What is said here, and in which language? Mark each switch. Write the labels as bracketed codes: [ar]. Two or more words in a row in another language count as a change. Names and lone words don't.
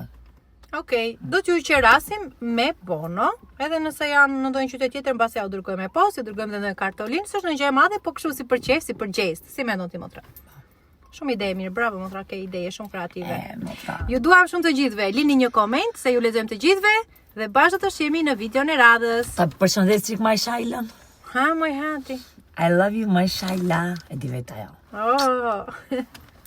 [sq] Okej, do t'ju qerasim me bono, edhe nëse janë në ndonjë qytet tjetër, mbasi ja u dërgojmë me postë, ju dërgojmë edhe në kartolinë, s'është ndonjë gjë e madhe, po kështu si për qejf, si për gjest. Si mendon ti motra? Shumë ide mirë, bravo motra, ke ideje shumë kreative. Ju duam shumë të gjithëve. Lini një koment se ju lexojmë të gjithëve dhe bashkë të shihemi në videon e radhës. Ta përshëndes çik my Shailën. Ha, moj hati. [en] I love you my Shaila. [sq] E di vetë ajo. Oh.